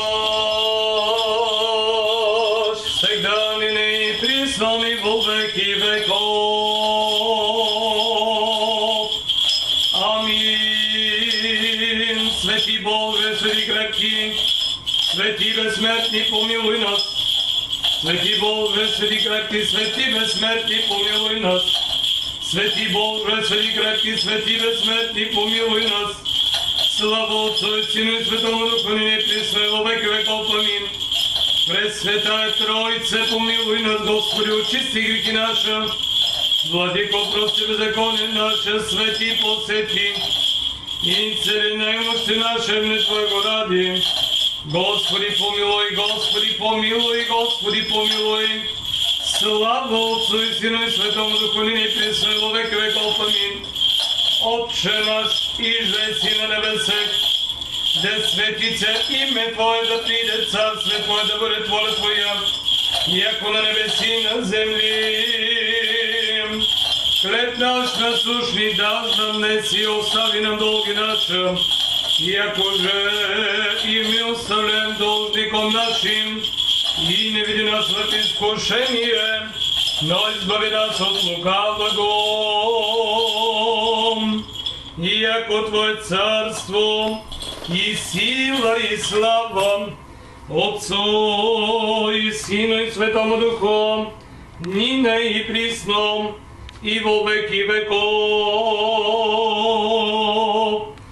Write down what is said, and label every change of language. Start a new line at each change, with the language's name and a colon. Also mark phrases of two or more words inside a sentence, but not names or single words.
Church Slavic: всегда ныне и присно и во веки веков. Амин. Свети Боже, свети крепки, свети безсмертни, помилуй нас. Свети Боже, свети крепки, свети безсмертни, помилуй нас. Свети Боже, свети крепки, свети безсмертни, помилуй нас. Слава Отцу и Сину и Святому Духу, ныне и присно и во веки веков. Амин. Пресвятая Троице, помилуй нас, Господи, очисти грехи наши. Владико, прости беззаконие наше, свети посети. И цели немощи наши мне Твоего ради. Господи помилуй, Господи помилуй, Господи помилуй. Слава Отцу и Сину и Святому Духу, ныне и присно и во веки веков. Амин. Отче наш, иже си на небесах, да светится име Твое, да приде царствие Твое, да бъде воля Твоя, яко на небеси и на земли. Хлеб наш насущни даш нам днес и остави нам долги наши, яко же и ми оставляем должником нашим, и не веди нас в изкушение, но избави нас от лукавого. Яко Твое царство и сила и слава Отцу и Сину и Святому Духу, нине и присно, и во веки веков.